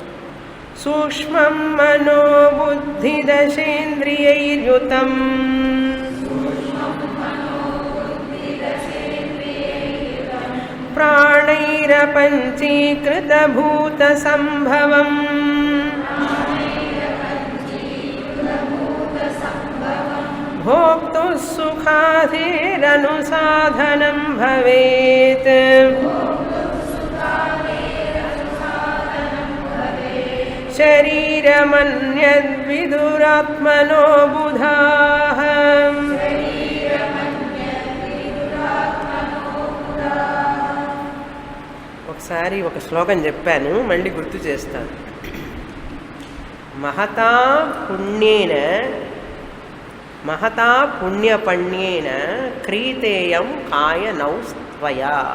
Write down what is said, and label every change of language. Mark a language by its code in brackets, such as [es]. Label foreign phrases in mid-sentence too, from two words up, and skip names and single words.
[sa] సూక్ష్మం మనోబుద్ధిదశేంద్రియైర్యుతం ప్రాణైరపంచీకృతభూత సంభవం భోక్త भोक्तुः सुखाधेरनुसाधनं भवेत् शरीरमन्यद्विदुरात्मनो बुधाः. [te] ఒకసారి ఒక శ్లోకం చెప్పాను, మళ్ళీ గుర్తు చేస్తాను. [sa] మహతా పుణ్యపణ్యేన క్రీతేయం కాయనౌస్త్వయా.